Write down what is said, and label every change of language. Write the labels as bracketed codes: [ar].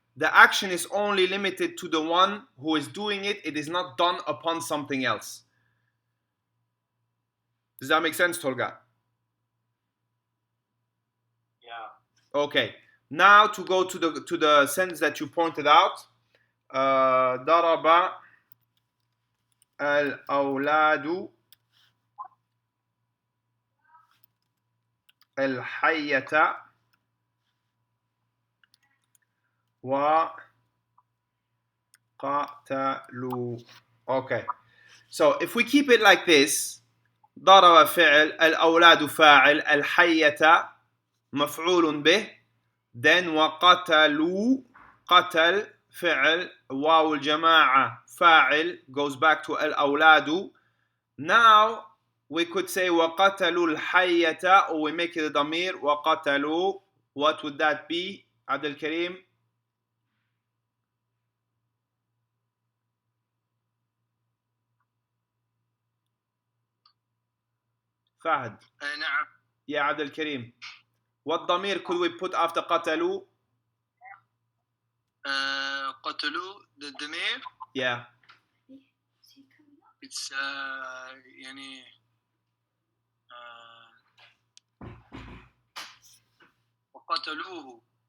[en] The action is only limited to the one who is doing it. It is not done upon something else. Does that make sense, Tolga? Yeah. Okay. Now to go to the sentence that you pointed out. [ar] ضرب الأولاد الحية وقتلوا. [en] Okay. So if we keep it like this, ضرب فعل, الأولاد فاعل, الحية مفعول به, then وقتلوا, قتل فعل, واو الجماعة فاعل, goes back to الأولاد. Now we could say وقتلوا الحية, or we make it a ضمير, وقتلوا. What would that be, Abdul Karim? Fahd. [ar] نعم. [en] Yeah, Abdul Karim. What ضمير could we put after قتلوا? [ar] قتلوا, the ضمير. [en] Yeah. [ar] it's يعني وقتلوه.